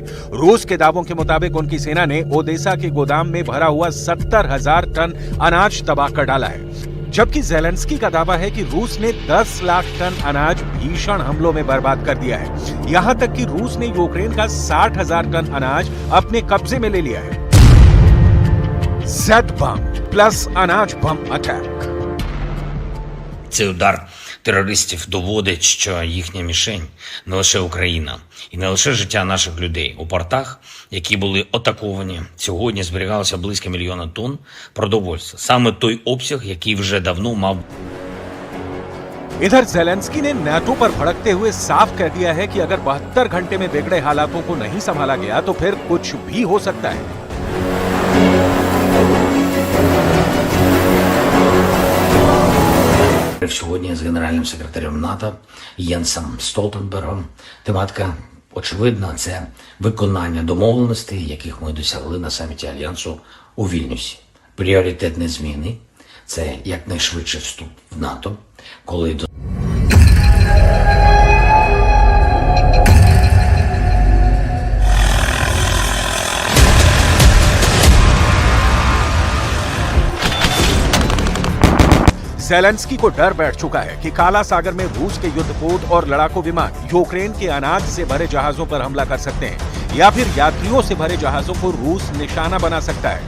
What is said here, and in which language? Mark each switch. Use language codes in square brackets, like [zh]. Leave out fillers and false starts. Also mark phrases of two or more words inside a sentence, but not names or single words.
[hi] रूस के दावों के मुताबिक उनकी सेना ने ओदेसा के गोदाम में भरा हुआ 70,000 टन अनाज तबाह कर डाला है, जबकि जेलेंस्की का दावा है कि रूस ने 10 लाख टन अनाज भीषण हमलों में बर्बाद कर दिया है। यहां तक कि रूस ने यूक्रेन का 60,000 टन अनाज अपने कब्जे में ले लिया है। [en] Z-bomb plus [hi] अनाज बम अटैक। [uk] Цей удар терористів доводить, що їхня мішень не лише Україна і не лише життя наших людей. У портах, які були атаковані, сьогодні зберігалося близько 1 мільйона тонн продовольства. Саме той обсяг, який вже давно мав. [hi] इधर जेलेंस्की ने नाटो पर भड़कते हुए साफ कह दिया है कि अगर 72 घंटे में बिगड़े हालातों को नहीं संभाला गया तो फिर कुछ भी हो सकता है। [uk] Сьогодні з генеральним секретарем НАТО Єнсом Столтенбергом. Тематика очевидна – це виконання домовленостей, яких ми досягли на саміті Альянсу у Вільнюсі. Пріоритетні зміни – це якнайшвидший вступ в НАТО, коли до [hi] जेलेंस्की को डर बैठ चुका है कि काला सागर में रूस के युद्धपोत और लड़ाकू विमान यूक्रेन के अनाज से भरे जहाजों पर हमला कर सकते हैं या फिर यात्रियों से भरे जहाजों को रूस निशाना बना सकता है।